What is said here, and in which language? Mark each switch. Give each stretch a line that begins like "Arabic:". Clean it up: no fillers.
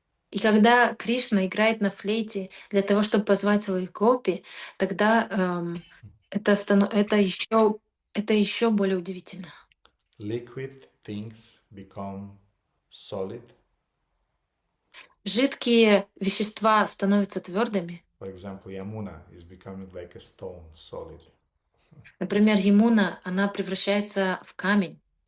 Russian: И когда Кришна играет на флейте для того, чтобы позвать своих гопи, тогда это еще более удивительно.
English: Liquid things become solid.
Russian: Жидкие вещества становятся твердыми.
English: For example, Yamuna is becoming like a stone, solid.
Russian: Например, Ямуна, она превращается в камень.